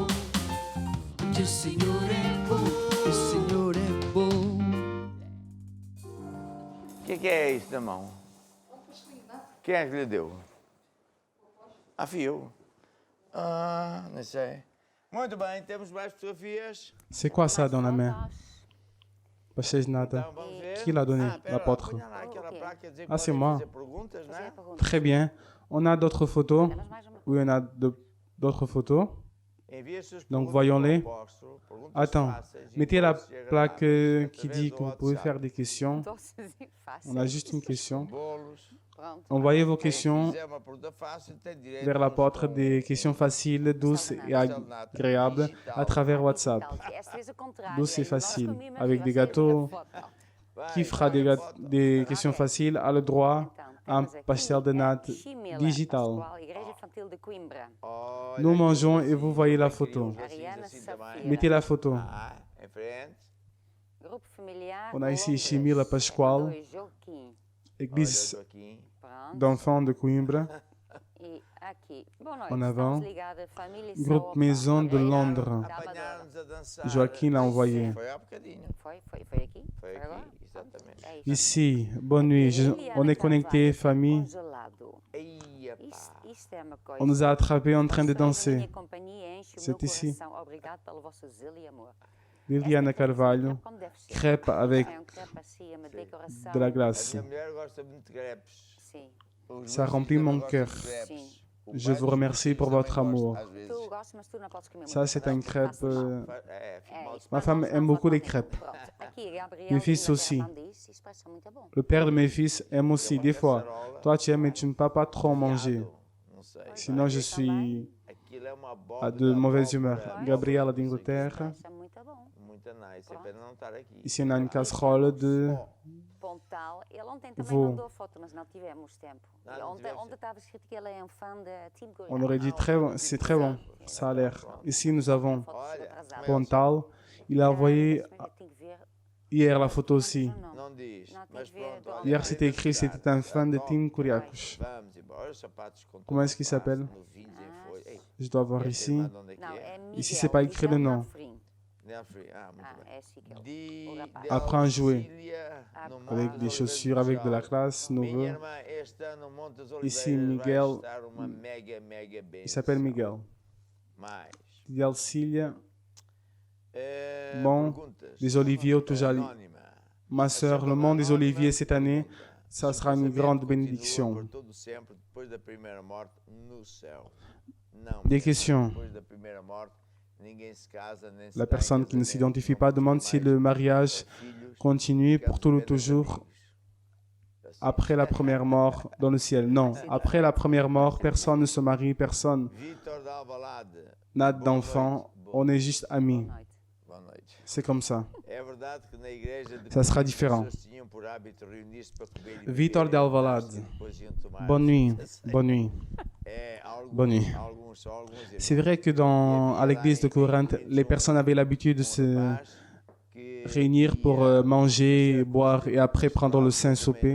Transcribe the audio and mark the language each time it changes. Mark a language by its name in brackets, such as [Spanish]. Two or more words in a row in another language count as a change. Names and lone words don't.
[Portuguese] Porque o Senhor é bom. O Senhor é bom. O que é isso na mão? Quem é que lhe deu? A fio. Ah, não sei. Muito bem, temos mais fotografias. [French] C'est quoi ça dans la main? [Portuguese] Pastéis de nata. Então vamos ver. [French] Qui l'a donné? [Portuguese] pera lá, [French] L'apôtre. [Portuguese] ponha lá aquela Ok. placa a dizer que [French] Ah, c'est [Portuguese] podem [French] moi. [Portuguese] fazer perguntas, não é? [French] Très bien. On a d'autres photos. [Portuguese] Temos mais uma. [French] Oui, on a d'autres photos. [Portuguese] Envie as suas [French] Donc, [Portuguese] perguntas [French] voyons-les. [Portuguese] para o apóstolo, perguntas [French] Attends, [Portuguese] fáceis e [French] mettez la [Portuguese] todas e [French] plaque [Portuguese] agradáveis, [French] qui [Portuguese] através [French] dit [Portuguese] do [French] que vous pouvez [Portuguese] WhatsApp. [French] faire des questions. [Portuguese] Doces e fáceis. [French] On a juste une question. [Portuguese] Bolos. Pronto. [French] Envoyez vos [Portuguese] Quem [French] questions [Portuguese] fizer uma pergunta fácil tem direito [French] vers [Portuguese] a [French] l'apôtre des questions faciles, douces et agréables à travers WhatsApp. [Portuguese] Esta vez o contrário. [French] Douce et [Portuguese] Nós [French] facile, [Portuguese] comemos [French] avec [Portuguese] e [French] des [Portuguese] vocês [French] gâteaux. [Portuguese] a foto. [French] Qui fera des questions faciles a le droit [Portuguese] Então, [French] à un [Portuguese] temos aqui pastel de a [French] natte [Portuguese] Chimela digital. Pascoal, Igreja Infantil de Coimbra. Olha, [French] Nous [Portuguese] aqui [French] mangeons [Portuguese] os [French] et vous [Portuguese] vasinhos, [French] voyez la [Portuguese] quem [French] photo. [Portuguese] queria uns vasinhos Ariana assim Safira. também. [French] Mettez la photo. [Portuguese] Ah, em frente. Grupo familiar. [French] On a ici [Portuguese] Londres. [French] Chimila Pascoal, [Portuguese] Dois, Joaquim. [French] église [Portuguese] Olha, Joaquim. Pronto. [French] d'enfants de Coimbra, [Portuguese] E aqui. Boa noite. [French] En avant. [Portuguese] Estamos ligados à família [French] groupe [Portuguese] Saopa. [French] Maison de [Portuguese] Apanharam- [French] Londres. [Portuguese] Apanharam-nos a dançar. [French] Joaquim l'a envoyé. [Portuguese] Foi há bocadinho. Foi aqui? Foi agora? aqui, exatamente. É isso. [French] Ici, bonne nuit. On est connecté, famille. [Portuguese] Congelado. Eia, Isto é uma coisa. [French] On nous a attrapés en train de [Portuguese] Vocês, a [French] danser. [Portuguese] minha companhia, enche o [French] C'est [Portuguese] meu [French] ici. [Portuguese] coração. Obrigado pelo vosso zelo e amor. Liliana Carvalho, Como deve ser. [French] crêpe avec [Portuguese] É um crepe assim, uma decoração. [French] de la [Portuguese] A [French] glace. [Portuguese] minha mulher gosta muito de crepes. Sim. Os [French] Ça [Portuguese] meus [French] remplit [Portuguese] filhos [French] mon [Portuguese] também gostam [French] cœur. [Portuguese] de crepes. Sim. O [French] Je [Portuguese] pai [French] vous [Portuguese] dos [French] remercie [Portuguese] meus [French] pour [Portuguese] filhos [French] votre [Portuguese] também [French] amour. [Portuguese] gosta, às vezes. Tu gostas, mas tu não podes comer [French] Ça, [Portuguese] muito. [French] c'est une crêpe. [Portuguese] É, isso. [French] Ma femme aime beaucoup les crêpes. [Portuguese] Pronto. Aqui, Gabriel, [French] Mes fils [Portuguese] Inglaterra, [French] aussi. [Portuguese] não disse, isso parece muito bom. [French] Le père de mes fils aime aussi, des fois. Toi, tu aimes, mais tu ne peux pas trop manger. [Portuguese] Não sei. [French] Sinon, je suis [Portuguese] Aquilo é uma [French] à [Portuguese] abóbora, [French] de mauvaise humeur. [Portuguese] abóbora, [French] Gabriela [Portuguese] não sei o quê. [French] d'Ingleterre. [Portuguese] Isso é muito bom. Muito nice, é pena não estar aqui. [French] Ici, on a une casserole de [Portuguese] Pontal. Ele ontem também [French] Veau. [Portuguese] mandou foto, mas não tivemos tempo. Não, E não ontem tivemos tempo. estava escrito que ele é um fã de Team Korea. [French] On aurait dit très bon, c'est très bon. Ça a l'air. Ici, nous avons [Portuguese] Foto chegou atrasada. [French] Pontal. Il a envoyé [Portuguese] Mas eu tenho que ver. [French] hier la photo aussi. [Portuguese] Não, Não diz, Não, tem mas que ver pronto. de olha, onde [French] Hier, [Portuguese] vai [French] c'était écrit, [Portuguese] dançar. [French] c'était un fan de [Portuguese] Tá [French] Team [Portuguese] bom. [French] Kuriakos. [Portuguese] Vamos embora, os sapatos com [French] Comment est-ce [Portuguese] todo [French] qu'il [Portuguese] o [French] s'appelle? [Portuguese] novinhos em folha. Ei, [French] Je dois voir [Portuguese] quer [French] ici. [Portuguese] dizer, onde é que não, é? é Miguel. [French] Ici, c'est pas écrit le [Portuguese] Miguel [French] nom. [Portuguese] Nafrim. [French] Nelfree, [Portuguese] ah, muito Ah, bem. é assim que ele. [French] De, [Portuguese] o rapaz. [French] de Apprends à jouer. [Portuguese] Cecília, no Monte [French] Avec [Portuguese] das [French] des [Portuguese] Oliveiras [French] chaussures, avec de la [Portuguese] Funchal. [French] classe, [Portuguese] Minha [French] nouveau. [Portuguese] irmã, este ano, Monte das [French] Ici, [Portuguese] Oliveiras [French] Miguel. [Portuguese] vai estar uma mega bênção. [French] Il s'appelle Miguel. Mais. [Portuguese] Delcilia, [French] Bon, Bon, des oliviers au Toujali. Ma sœur, le monde des oliviers cette année, ça sera une grande bénédiction. Des questions. La personne qui ne s'identifie pas demande si le mariage continue pour tout le toujours après la première mort dans le ciel. Non, après la première mort, personne ne se marie, personne n'a d'enfant, on est juste amis. [Portuguese] Boa noite. [French] C'est comme ça. Ça sera différent. [Portuguese] Vitor de Alvalade. [French] Bonne nuit. Bonne nuit. Bonne nuit. C'est vrai que à l'église de Corinthe, les personnes avaient l'habitude de se réunir pour manger, boire et après prendre le saint souper.